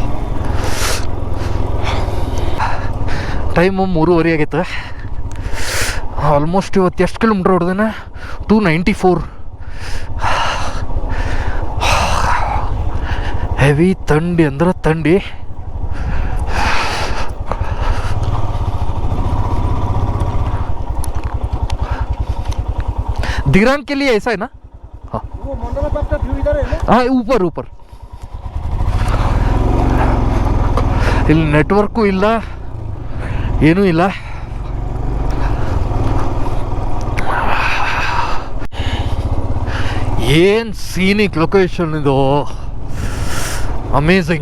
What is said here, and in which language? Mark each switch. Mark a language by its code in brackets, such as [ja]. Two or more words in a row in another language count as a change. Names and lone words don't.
[kn] ಟೈಮು 3:30 ಆಗೈತೆ. ಆಲ್ಮೋಸ್ಟ್ ಇವತ್ತು ಎಷ್ಟು ಕಿಲೋಮೀಟ್ರ್ ಹೊಡೆದೇನೆ? 294. ಹೆವಿ ಥಂಡಿ ಅಂದ್ರೆ ಥಂಡಿ. [hi] दिरांग के लिए ऐसा है ना? हाँ, वो मंडला टॉप का व्यू इधर है ना? हाँ, ऊपर ऊपर. [kn] ಇಲ್ಲಿ ನೆಟ್ವರ್ಕು ಇಲ್ಲ, ಏನೂ ಇಲ್ಲ. ಏನು [en] scenic location [kn] ಇದು, ಅಮೇಝಿಂಗ್.